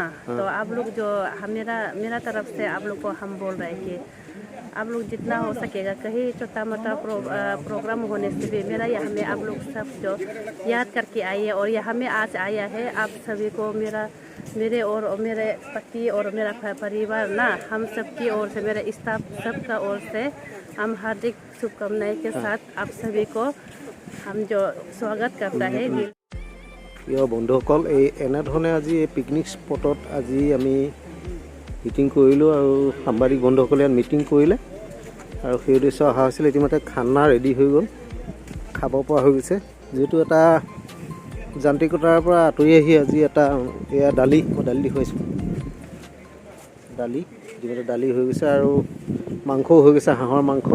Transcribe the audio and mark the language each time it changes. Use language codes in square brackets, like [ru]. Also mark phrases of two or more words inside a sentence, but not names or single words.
[hi] तो आप लोग जो मेरा तरफ से आप लोग को हम बोल रहे हैं कि आप लोग जितना हो सकेगा कहीं छोटा मोटा प्रोग्राम होने से भी मेरा यहाँ में आप लोग सब जो याद करके आइए। और यहाँ में आज आया है आप सभी को मेरे और मेरे पति और मेरा परिवार ना, हम सब की ओर से, मेरे स्टाफ सबका ओर से हम हार्दिक शुभकामनाएं के साथ आप सभी को हम जो स्वागत करता है। [as] প্ৰিয় বন্ধুসকল, এই এনেধৰণে আজি এই পিকনিক স্পটত আজি আমি মিটিং কৰিলোঁ আৰু সাংবাদিক বন্ধুসকলে ইয়াত মিটিং কৰিলে আৰু সেই উদ্দেশ্য অহা হৈছিল। ইতিমধ্যে খানা ৰেডি হৈ গ'ল, খাব পৰা হৈ গৈছে। যিহেতু এটা যান্ত্ৰিকতাৰ পৰা আঁতৰি আহি আজি এটা এয়া দালি, মই দালি দেখুৱাইছোঁ, দালি ইতিমধ্যে দালি হৈ গৈছে আৰু মাংসও হৈ গৈছে, হাঁহৰ মাংস।